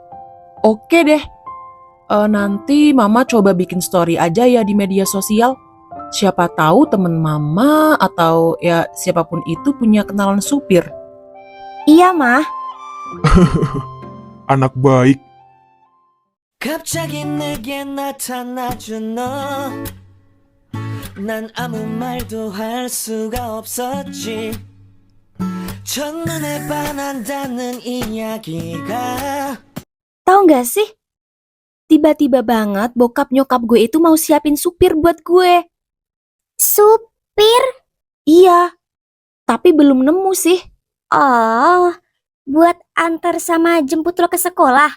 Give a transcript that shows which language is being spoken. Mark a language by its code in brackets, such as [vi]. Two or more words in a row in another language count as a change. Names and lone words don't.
[id] Oke deh. Nanti Mama coba bikin story aja ya di media sosial. Siapa tahu temen Mama atau ya siapapun itu punya kenalan supir. Iya, Mah. Anak baik. [ko] 갑자기 내게 나타나준 너. 난 아무 말도 할 수가 없었지. 첫눈에 반한다는 이야기가. [id] Tahu nggak sih? Tiba-tiba banget bokap nyokap gue itu mau siapin supir buat gue. Supir? Iya, tapi belum nemu sih. Oh, buat antar sama jemput lo ke sekolah?